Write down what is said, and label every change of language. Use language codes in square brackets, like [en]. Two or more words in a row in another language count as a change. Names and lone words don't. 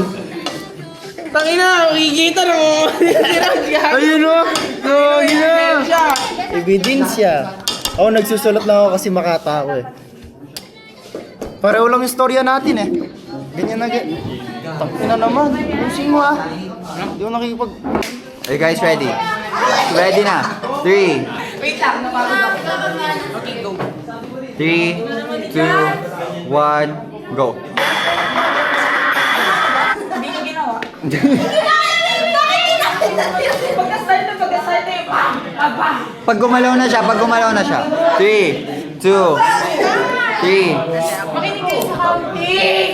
[tl] Tangina, makikita na mo. Ayun o! Gagi na! Ebidensya. Ako nagsusulat lang ako kasi makata ako eh. Pareho lang yung storya natin eh. Ganyan na ganyan. Tangina naman. Pusing mo ah. Hindi ako nakikipag... [en] Are you guys ready? Ready na? 3. [tl] Wait lang. Napagod ako. [en] Okay, go. 3, 2, 1, go. [tl] Hindi ko ginawa. Pagka-start na yung bang! Aba! Pag gumalaw na siya, 3, 2, 3. Makinig kayo sa counting!